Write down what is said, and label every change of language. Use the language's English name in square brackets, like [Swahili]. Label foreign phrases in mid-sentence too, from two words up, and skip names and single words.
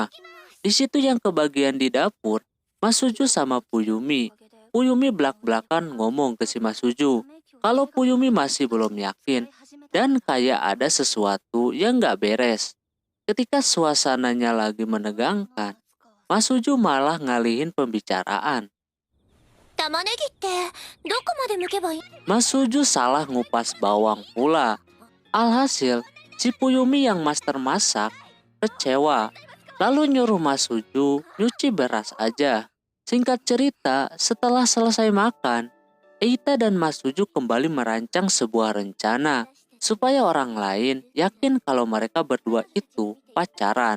[Indonesian] Di situ yang kebagian di dapur, Mas Suju sama Fuyumi. Fuyumi belak-belakan ngomong ke si Mas Suju kalau Fuyumi masih belum yakin dan kayak ada sesuatu yang gak beres. Ketika suasananya lagi menegangkan, Mas Suju malah ngalihin pembicaraan. [Japanese] 玉ねぎってどこまで剥けばいい？ [Indonesian] Mas Suju salah ngupas bawang pula. Alhasil, si Fuyumi yang master masak kecewa. Lalu nyuruh Mas Suju nyuci beras aja. Singkat cerita, setelah selesai makan, Eita dan Mas Suju kembali merancang sebuah rencana supaya orang lain yakin kalau mereka berdua itu pacaran.